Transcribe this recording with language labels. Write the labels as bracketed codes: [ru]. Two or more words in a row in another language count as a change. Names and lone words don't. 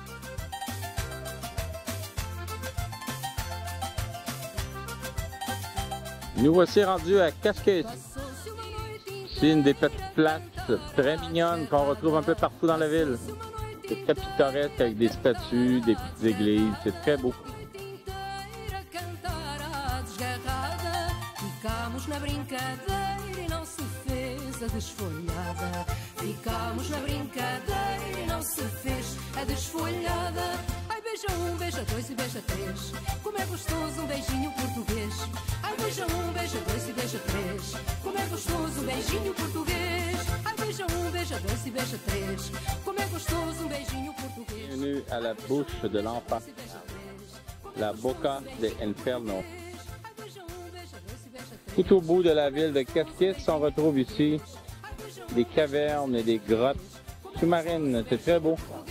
[fr] Nous voici rendus à Cascais. C'est une des petites places très mignonnes qu'on retrouve un peu partout dans la ville. C'est très pittoresque avec des statues, des petites églises, c'est très beau. [pt] Ficamos na brincadeira e não se fez a desfolhada. Ficamos na brincadeira e não se fez a desfolhada. Ai, beija 1, beija 2 e beija 3. Como é gostoso um beijinho português. Ai, beija 1, beija 2 e beija 3. Como é gostoso um beijinho português. Ai, beija 1, beija 2 e beija 3. Como é gostoso um beijinho português. [fr] Bienvenue à la bouche de l'enfer, la Boca de Inferno. Tout au bout de la ville de Cascais, on retrouve ici des cavernes et des grottes sous-marines. C'est très beau.